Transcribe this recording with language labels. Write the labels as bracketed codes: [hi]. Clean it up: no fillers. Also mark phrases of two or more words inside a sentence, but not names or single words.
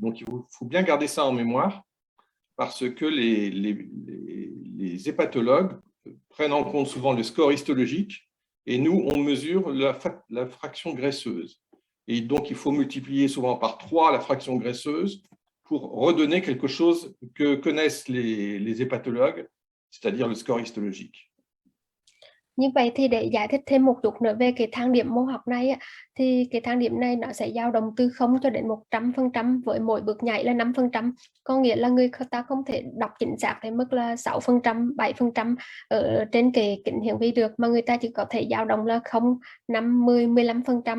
[fr] Donc, il faut bien garder ça en mémoire, parce que les hépatologues prennent en compte souvent le score histologique, et nous, on mesure la fraction graisseuse. Et donc, il faut multiplier souvent par 3 la fraction graisseuse pour redonner quelque chose que connaissent les hépatologues, c'est-à-dire le score histologique. [vi] Như vậy thì để giải thích thêm một chút nữa về cái thang điểm mô học này á, thì cái thang điểm này nó sẽ dao động từ 0 cho đến 100% với mỗi bước nhảy là 5%. Có nghĩa là người ta không thể đọc chính xác tới mức là 6%, 7% ở trên cái kính hiển vi được, mà người ta chỉ có thể dao động là 0, 5, 10, 15%.